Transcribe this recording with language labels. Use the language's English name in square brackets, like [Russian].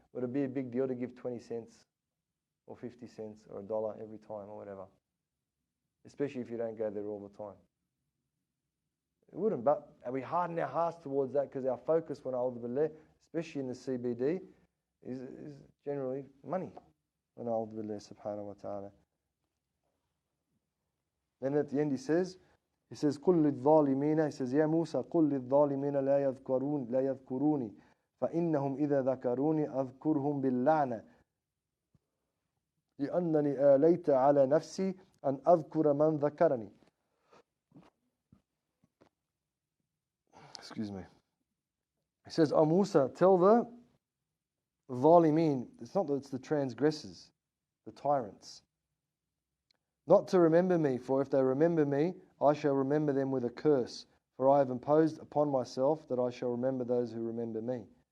[English] Would it be a big deal to give 20 cents or 50 cents or $1 every time or whatever? Especially if you don't go there all the time. It wouldn't, but we harden our hearts towards that because our focus, when a'udhu billah, especially in the CBD, is generally money. When a'udhu billah subhanahu wa ta'ala. Then at the end he says, [Arabic] قُلْ لِلظَّالِمِينَ, [English] he says, [Arabic] يَا مُوسَى قُلْ لِلظَّالِمِينَ لَا يَذْكُرُونِ فَإِنَّهُمْ إِذَا ذَكَرُونِ أَذْكُرْهُمْ بِاللَّعْنَةِ لأنني آليت على نفسي أن أذكر من ذكرني. [English] Excuse me. He says, O Musa, tell the Zalimeen, it's not that it's the transgressors, the tyrants, not to remember me, for if they remember me, I shall remember them with a curse. For I have imposed upon myself that I shall remember those who remember me.